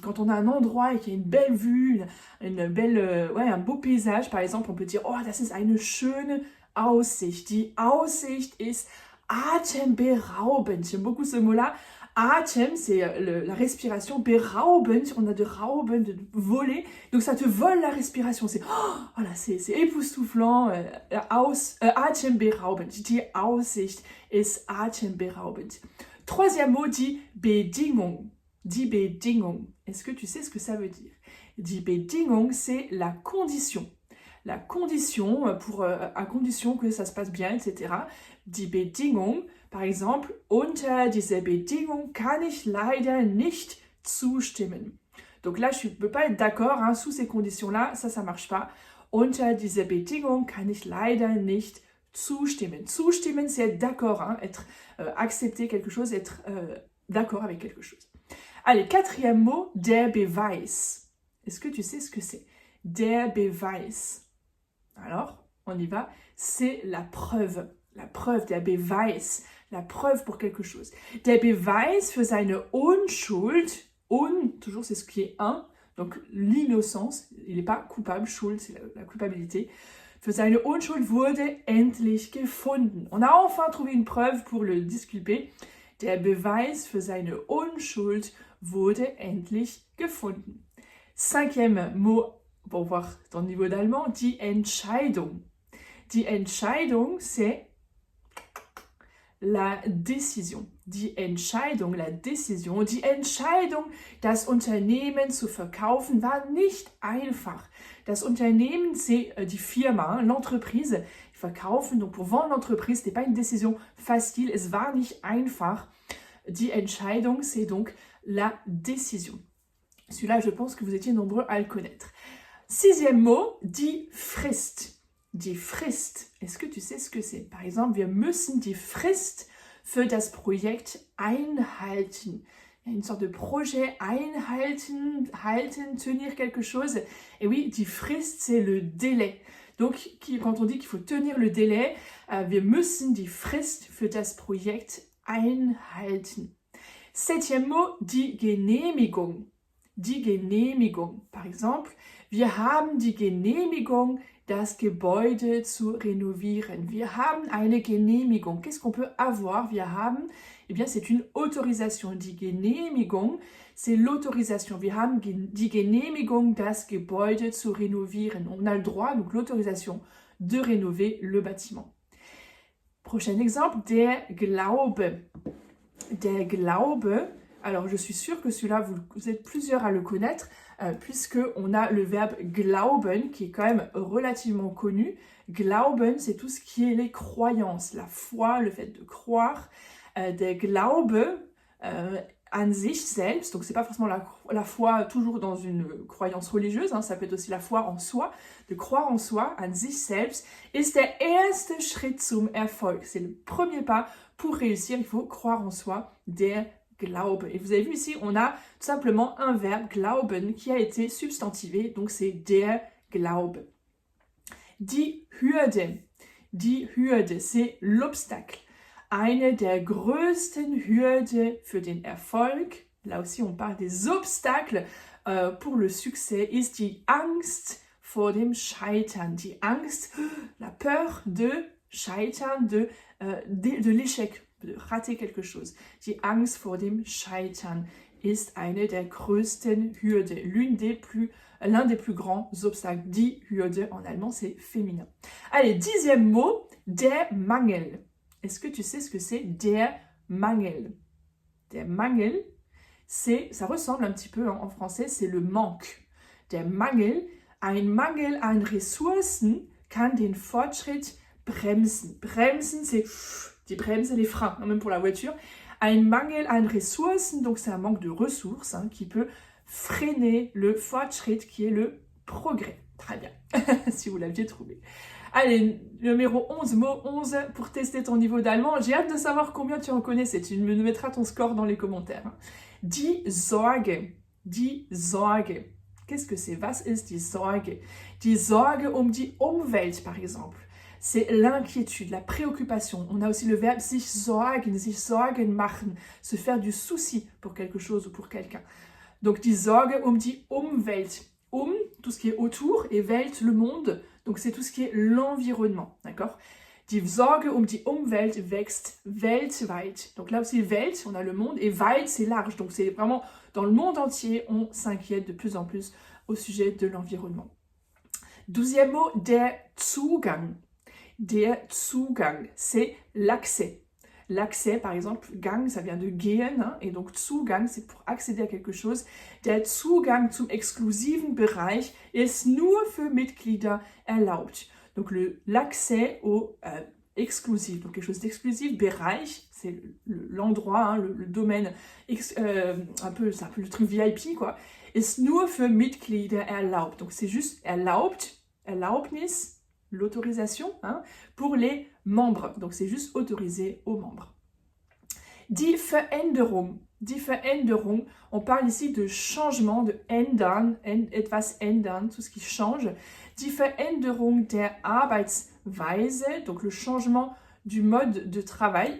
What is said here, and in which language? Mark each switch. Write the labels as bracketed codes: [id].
[fr] Quand on a un endroit et qu'il y a une belle vue, un beau paysage, par exemple, on peut dire « [de] Oh, das ist eine schöne Aussicht. Die Aussicht ist atemberaubend. [fr] » J'aime beaucoup ce mot-là. Atem, c'est la respiration. Beraubend, on a de rauben, de voler. Donc ça te vole la respiration. C'est voilà, c'est époustouflant. [de] Atemberaubend. Die Aussicht ist atemberaubend. [fr] Troisième mot, die Bedingung. Die Bedingung. Est-ce que tu sais ce que ça veut dire? Die Bedingung, c'est la condition. La condition, à condition que ça se passe bien, etc. [de] Die Bedingung, [fr] par exemple, [de] unter dieser Bedingung kann ich leider nicht zustimmen. [fr] Donc là, je ne peux pas être d'accord, hein, sous ces conditions-là, ça marche pas. [de] Unter dieser Bedingung kann ich leider nicht zustimmen. [fr] Zustimmen, c'est être d'accord, hein, être accepter quelque chose, être d'accord avec quelque chose. Allez, quatrième mot, der Beweis. Est-ce que tu sais ce que c'est? Der Beweis. Alors, on y va, c'est la preuve, der Beweis, la preuve pour quelque chose. [de] Der Beweis für seine Unschuld, [fr] toujours c'est ce qui est un, donc l'innocence, il n'est pas coupable, Schuld c'est la culpabilité, [de] für seine Unschuld wurde endlich gefunden. [fr] On a enfin trouvé une preuve pour le disculper. [de] Der Beweis für seine Unschuld wurde endlich gefunden. [fr] Cinquième mot, pour voir ton niveau d'allemand, die Entscheidung. Die Entscheidung, c'est la décision. Die Entscheidung, la décision. [de] Die Entscheidung, das Unternehmen zu verkaufen, war nicht einfach. [fr] Das Unternehmen, c'est die Firma, l'entreprise. Verkaufen, donc pour vendre l'entreprise, ce n'était pas une décision facile. [de] Es war nicht einfach. [fr] Die Entscheidung, c'est donc la décision. Celui-là, je pense que vous étiez nombreux à le connaître. Sixième mot, die Frist. Die Frist. Est-ce que tu sais ce que c'est? Par exemple, [de] wir müssen die Frist für das Projekt einhalten. [fr] Il y a une sorte de projet einhalten, tenir quelque chose. Et oui, die Frist, c'est le délai. Donc, quand on dit qu'il faut tenir le délai, [de] wir müssen die Frist für das Projekt einhalten. [fr] Septième mot, die Genehmigung. Die Genehmigung. Par exemple, [de] wir haben die Genehmigung, das Gebäude zu renovieren. Wir haben eine Genehmigung. [fr] Qu'est-ce qu'on peut avoir? Wir haben, eh bien, c'est une autorisation. Die Genehmigung, c'est l'autorisation. [de] Wir haben die Genehmigung, das Gebäude zu renovieren. [fr] On a le droit, donc l'autorisation, de rénover le bâtiment. Prochain exemple, der Glaube. Der Glaube, alors je suis sûre que celui-là, vous êtes plusieurs à le connaître, puisqu'on a le verbe glauben qui est quand même relativement connu. Glauben, c'est tout ce qui est les croyances, la foi, le fait de croire. [de] Der Glaube an sich selbst, [fr] donc c'est pas forcément la foi toujours dans une croyance religieuse, ça peut être aussi la foi en soi, de croire en soi, [de] an sich selbst, ist der erste Schritt zum Erfolg. [fr] C'est le premier pas pour réussir, il faut croire en soi, der Glaube. Et vous avez vu ici, on a tout simplement un verbe, glauben, qui a été substantivé, donc c'est der Glaube. Die Hürde, c'est l'obstacle. [de] Eine der größten Hürde für den Erfolg, [fr] là aussi on parle des obstacles pour le succès, [de] ist die Angst vor dem Scheitern. [fr] Die Angst, la peur de Scheitern, de l'échec, de rater quelque chose. [de] Die Angst vor dem Scheitern ist eine der größten Hürde, [fr] l'un des plus grands obstacles. Die Hürde, en allemand, c'est féminin. Allez, 10e mot, der Mangel. Est-ce que tu sais ce que c'est der Mangel? Der Mangel, ça ressemble un petit peu en français, c'est le manque. [de] Der Mangel, ein Mangel an Ressourcen kann den Fortschritt bremsen. [fr] Bremsen, c'est die Bremse, les freins, même pour la voiture. Ein Mangel an Ressourcen, donc c'est un manque de ressources qui peut freiner le Fortschritt, qui est le progrès. Très bien, si vous l'aviez trouvé. Allez, numéro 11, mot 11 pour tester ton niveau d'allemand. J'ai hâte de savoir combien tu en connais. Tu me mettras ton score dans les commentaires. Die Sorge. Die Sorge. Qu'est-ce que c'est? [de] Was ist die Sorge? Die Sorge die Umwelt, [fr] par exemple. C'est l'inquiétude, la préoccupation. On a aussi le verbe sich Sorgen machen, se faire du souci pour quelque chose ou pour quelqu'un. [de] Donc die Sorge die Umwelt. [fr] Tout ce qui est autour, et Welt, le monde. Donc c'est tout ce qui est l'environnement, d'accord? [de] Die Sorge die Umwelt wächst weltweit. [fr] Donc là aussi, Welt, on a le monde, et weit, c'est large. Donc c'est vraiment dans le monde entier, on s'inquiète de plus en plus au sujet de l'environnement. 12e mot, der Zugang. Der Zugang, c'est l'accès. L'accès, par exemple, Gang, ça vient de gehen, et donc Zugang, c'est pour accéder à quelque chose. [de] Der Zugang zum exklusiven Bereich ist nur für Mitglieder erlaubt. [fr] Donc l'accès au exclusif, donc quelque chose d'exclusif. Bereich, c'est l'endroit, le domaine, c'est un peu le truc VIP, quoi. [de] Ist nur für Mitglieder erlaubt. [fr] Donc c'est juste erlaubt, Erlaubnis, l'autorisation pour les membres. Donc c'est juste autorisé aux membres. [de] Die Veränderung. [fr] Die Veränderung, on parle ici de changement, de ändern, etwas ändern, tout ce qui change. [de] Die Veränderung der Arbeitsweise, [fr] donc le changement du mode de travail.